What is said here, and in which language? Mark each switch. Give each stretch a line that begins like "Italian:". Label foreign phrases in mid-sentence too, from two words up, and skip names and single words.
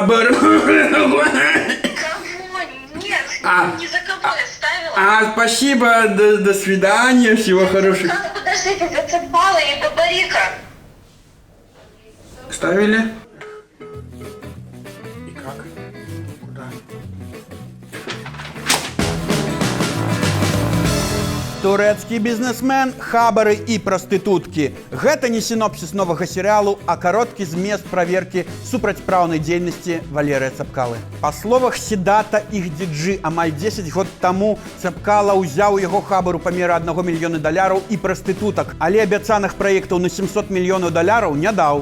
Russian: Кого? Нет. Ни за кого я ставила. Спасибо, до свидания, всего хорошего. Подождите, за Цапкала и Бабарыка. Ставили? И как? Куда?
Belarusian: Турэцкі бізнесмен, хабары і прастытуткі. Гэта не сінопсіс новага серыялу, а кароткі змест праверкі супрацьпраўнай дзейнасці Валерыя Цапкалы. Па словах Седата Ихдиджи, амаль 10 год таму Цапкала ўзяў яго хабару памеры $1 мільёна і прастытутак, але абяцаных праектаў на $700 мільёнаў не даў.